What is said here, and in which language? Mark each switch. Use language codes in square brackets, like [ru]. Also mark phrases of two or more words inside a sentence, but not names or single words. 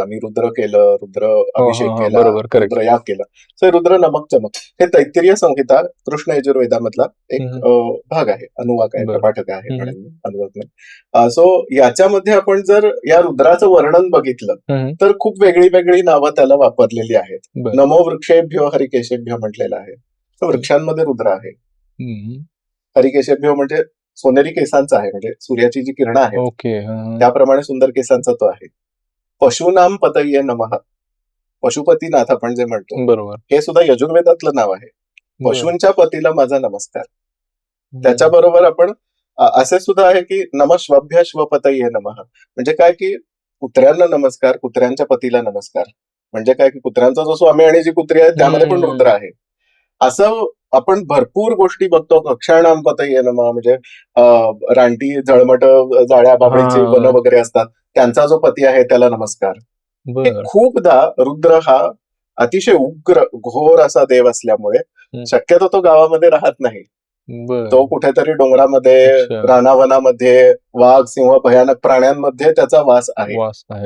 [mr] आम्ही रुद्र केलं, रुद्र अभिषेक केला, रुद्र याग केला. सो रुद्र नमक चमक हे तैत्तिरीय संहिता कृष्ण यजुर्वेदामधला एक भाग आहे, अनुवाक आहे, प्रपाठक आहे, अनुवाक नाही. सो याच्यामध्ये आपण जर या रुद्राचं वर्णन बघितलं तर खूप वेगळी वेगळी नावं त्याला वापरलेली आहेत. [sa] नमो वृक्षेभ्यो हरिकेशेभ्यो [mr] म्हटलेलं आहे. वृक्षांमध्ये रुद्र आहे. हरिकेशेभ्यो म्हणजे सोनेरी केसांचा आहे, म्हणजे सूर्याची जी किरणं आहेत त्याप्रमाणे सुंदर केसांचा तो आहे. [sa] पशुनाम पतये नमः, [mr] पशुपतीनाथ आपण जे म्हणतो, बरोबर, हे सुद्धा यजुर्वेदातलं नाव आहे. पशूंच्या पतीला माझा नमस्कार. त्याच्याबरोबर आपण असे सुद्धा आहे की [sa] नमश्वभ्य श्वपतये नमः, [mr] म्हणजे काय की कुत्र्यांना नमस्कार, कुत्र्यांच्या पतीला नमस्कार. म्हणजे काय की कुत्र्यांचा जो स्वामी आणि जी कुत्री आहे त्यामध्ये पण रुद्र आहे. असं आपण भरपूर गोष्टी बघतो. [sa] कक्षाणाम पतये नमः, [mr] म्हणजे रानटी, जळमट, जाळ्या बाबळीची वन वगैरे असतात, त्यांचा जो पती आहे त्याला नमस्कार. खूपदा रुद्र हा अतिशय उग्र घोर असा देव असल्यामुळे शक्यतो तो गावामध्ये राहत नाही. तो कुठेतरी डोंगरामध्ये, रानावनामध्ये, वाघ, सिंह, भयानक प्राण्यांमध्ये त्याचा वास आहे.